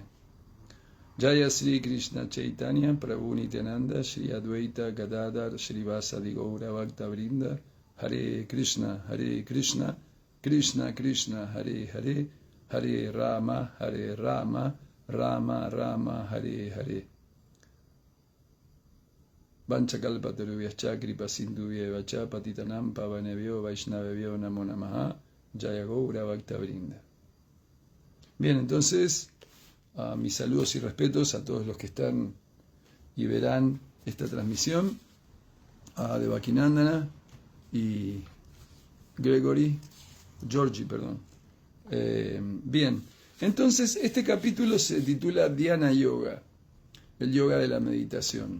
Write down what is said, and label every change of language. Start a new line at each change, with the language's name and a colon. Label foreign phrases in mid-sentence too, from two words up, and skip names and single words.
Sanskrit: जय श्री कृष्ण चैतन्य प्रभु नित्यानन्द श्री अद्वैत गदाधर श्रीवासादि गौर भक्त वृन्द हरे कृष्ण कृष्ण कृष्ण हरे हरे हरे राम राम राम हरे हरे. वाञ्छाकल्पतरुभ्यश्च कृपा सिन्धुभ्येवच पतितानां पावनेभ्यो वैष्णवेभ्यो नमो नमः जय गौर भक्त वृन्द.
Spanish: Bien, entonces, mis saludos y respetos a todos los que están y verán esta transmisión, a Devakinandana y Georgie. Bien, entonces este capítulo se titula Dhyana Yoga, el yoga de la meditación.